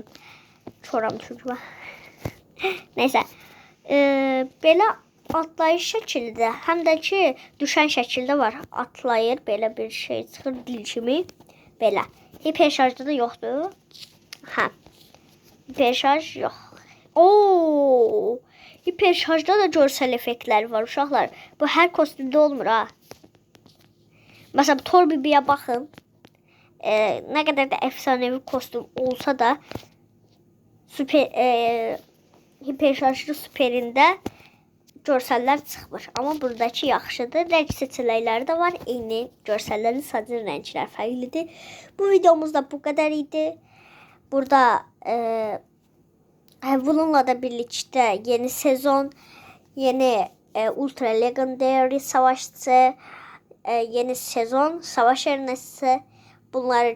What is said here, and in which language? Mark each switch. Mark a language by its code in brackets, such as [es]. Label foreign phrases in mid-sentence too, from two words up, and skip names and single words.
[az] Çoram çünki mən. Neysə. Belə atlayış şəkildə, həm də ki, düşən şəkildə var. Atlayır. Belə bir şey çıxır dil kimi. Belə. Hiper şarjda da yoxdur. Hə. Hiper şarj yox. Ooo. [tr] Hiper şarjda da görsel effektler var uşaqlar. Bu her kostümde olmur ha. Mesela Thor Bibi'ye bakın. Ne kadar da efsanevi kostüm olsa da hiper şarjlı süperinde görseller çıxmır. Ama buradaki yaxşıdır. [az] Rəng seçənəkləri də var. Eyni görsəllərin sadəcə rənglər fərqlidir. [tr] Bu videomuz da bu kadar idi. Burada bununla da birlikte yeni sezon, yeni Ultra Legendary Savaşçı, yeni sezon Savaş Ernesi bunları gösterdik.